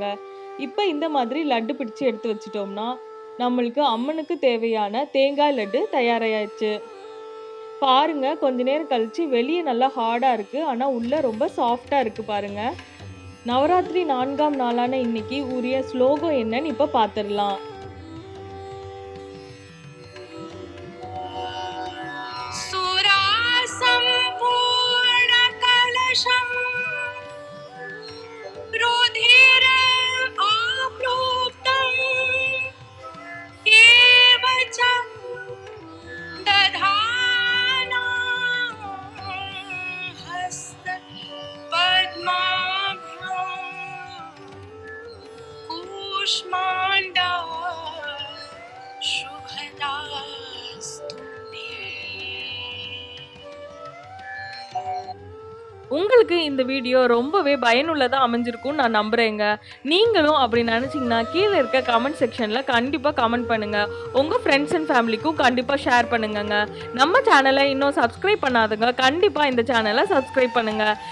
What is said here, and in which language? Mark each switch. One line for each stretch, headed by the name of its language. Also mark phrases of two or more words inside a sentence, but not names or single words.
Tamil: இப்போ இந்த மாதிரி லட்டு பிடிச்சி எடுத்து வச்சிட்டோம்னா நம்மளுக்கு அம்மனுக்கு தேவையான தேங்காய் லட்டு தயாராகிடுச்சு. பாருங்கள், கொஞ்ச நேரம் கழித்து வெளியே நல்லா ஹார்டாக இருக்குது, ஆனால் உள்ளே ரொம்ப சாஃப்டாக இருக்குது பாருங்கள். நவராத்திரி 4ஆம் நாளான இன்னைக்கு உரிய ஸ்லோகம் என்னன்னு இப்ப பாத்துடலாம்.
Sanskrit: सुरासंपूर्ण कलशम रुधिरप्लुतम एवच दधाना कूष्माण्डा शुभदास्तु.
Tamil: உங்களுக்கு இந்த வீடியோ ரொம்பவே பயனுள்ளதாக அமைஞ்சிருக்கும்னு நான் நம்புகிறேங்க. நீங்களும் அப்படி நினச்சிங்கன்னா கீழே இருக்க
English: comment section
Tamil: கண்டிப்பாக கமெண்ட் பண்ணுங்கள். உங்கள்
English: friends and family
Tamil: கண்டிப்பாக ஷேர் பண்ணுங்கங்க. நம்ம சேனலை இன்னும் சப்ஸ்கிரைப் பண்ணாதுங்க, கண்டிப்பாக இந்த சேனலை சப்ஸ்கிரைப் பண்ணுங்கள்.